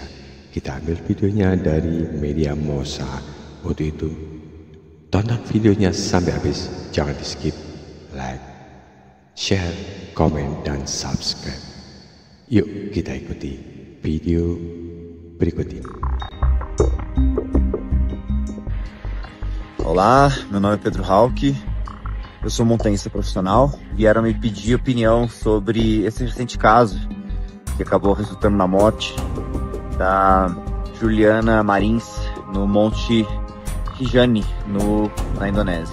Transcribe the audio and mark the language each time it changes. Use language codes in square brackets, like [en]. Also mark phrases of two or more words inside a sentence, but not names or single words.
[id] Kita ambil videonya dari media Mosa. Untuk itu tonton videonya sampai habis, jangan di skip, [en] like, share, [id] komen, dan subscribe. Yuk kita ikuti video berikut ini. [pt] Olá, meu nome é Pedro Halck, eu sou montanhista profissional. Vieram me pedir opinião sobre esse recente caso que acabou resultando na morte da Juliana Marins no Monte Rinjani, na Indonésia.